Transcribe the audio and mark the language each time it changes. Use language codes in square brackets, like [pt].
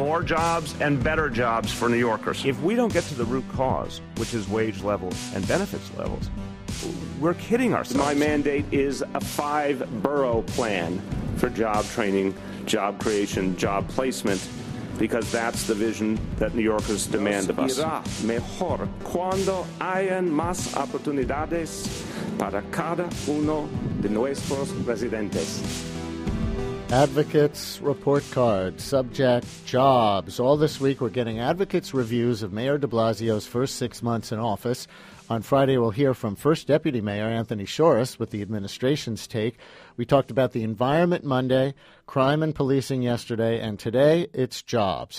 [en] More jobs and better jobs for New Yorkers. If we don't get to the root cause, which is wage levels and benefits levels, we're kidding ourselves. My mandate is a 5-borough plan for job training, job creation, job placement, because that's the vision that New Yorkers demand of us. [es] Mejor cuando hayan más oportunidades para cada uno de nuestros residentes. [en] Advocates Report Card, subject, jobs. All this week we're getting advocates' reviews of Mayor de Blasio's first 6 months in office. On Friday we'll hear from First Deputy Mayor Anthony Shorris with the administration's take. We talked about the environment Monday, crime and policing yesterday, and today it's jobs.